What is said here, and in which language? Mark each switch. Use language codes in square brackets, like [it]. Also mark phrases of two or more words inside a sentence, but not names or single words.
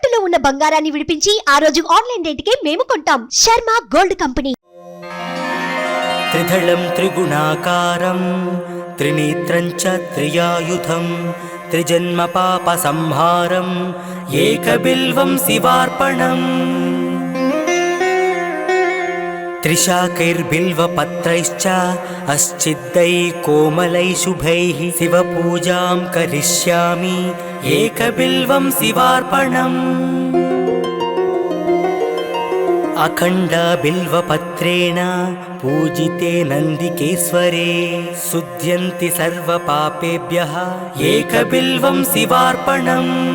[te] ఉన్న బంగారాన్ని విడిపించి ఆ రోజు ఆన్లైన్ రేటుకే మేము కొంటాం. శర్మ గోల్డ్ కంపెనీ. [sa] త్రిదళం త్రిగుణాకారం త్రినేత్రం చ త్రియాయుధం త్రిజన్మ పాప సంహారం ఏకబిల్వం శివార్పణం. त्रिशाकैर्बिल्वपत्रैश्च अश्चिद्दैः कोमलैः शुभैः शिवपूजां करिष्यामि एकबिल्वं शिवार्पणम्. अखण्डबिल्वपत्रेण पूजिते नन्दिकेश्वरे शुध्यन्ति सर्वपापेभ्यः एकबिल्वं शिवार्पणम्.